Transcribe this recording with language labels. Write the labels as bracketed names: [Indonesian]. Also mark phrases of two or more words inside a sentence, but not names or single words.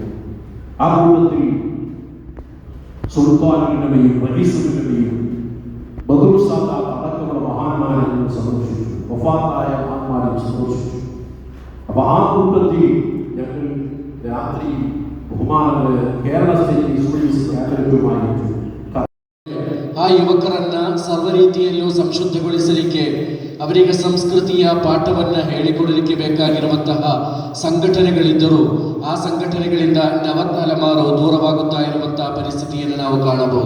[Malayalam] ആ കൂട്ടത്തിൽ സുൽത്താനുലമയും റഈസുലുലമയും ബദർ സാദാത്ത് അടക്കമുള്ള മഹാന്മാരെ സന്ദർശിച്ചു, വഫാത്തായ മഹാന്മാരെ സന്ദർശിച്ചു. അപ്പൊ ആ കൂട്ടത്തിൽ ഞങ്ങൾ രാത്രി ബഹുമാനമായ കേരള സ്റ്റേറ്റ് എസ്വൈഎസ് ക്യാബിനറ്റുമായിട്ട് [Kannada] ಆ ಯುವಕರನ್ನ ಸರ್ವ ರೀತಿಯಲ್ಲೂ ಸಂಶುದ್ಧಗೊಳಿಸಲಿಕ್ಕೆ, ಅವರಿಗೆ ಸಂಸ್ಕೃತಿಯ ಪಾಠವನ್ನು ಹೇಳಿಕೊಡಲಿಕ್ಕೆ ಬೇಕಾಗಿರುವಂತಹ ಸಂಘಟನೆಗಳಿದ್ದರೂ ಆ ಸಂಘಟನೆಗಳಿಂದ ನವತಲೆಮಾರು ದೂರವಾಗುತ್ತಾ ಇರುವಂತಹ ಪರಿಸ್ಥಿತಿಯನ್ನು ನಾವು ಕಾಣಬಹುದು.